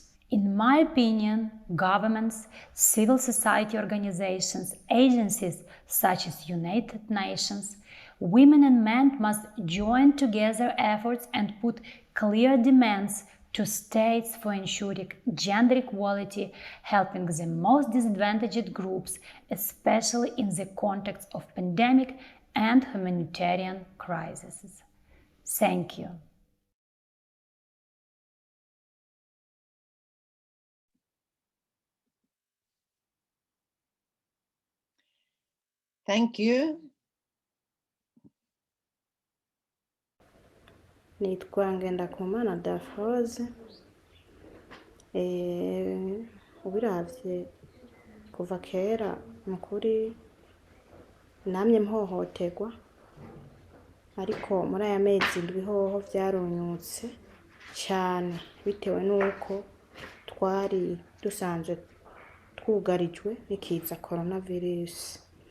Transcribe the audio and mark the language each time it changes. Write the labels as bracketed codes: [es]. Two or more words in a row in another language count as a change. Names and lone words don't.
[en] In my opinion, governments, civil society organizations, agencies such as United Nations, women and men must join together efforts and put clear demands to states for ensuring gender equality, helping the most disadvantaged groups, especially in the context of pandemic and humanitarian crises. Thank you. Thank you. [rn] Nitwa Ngendakumana Dafroze. Ubiravye kuva kera mukuri namye mpohoterwa, ariko muri aya mezi ndwi hoho vyarunyutse cyane bitewe n'uko twari dusanzwe twugarijwe n'ikiza coronavirus.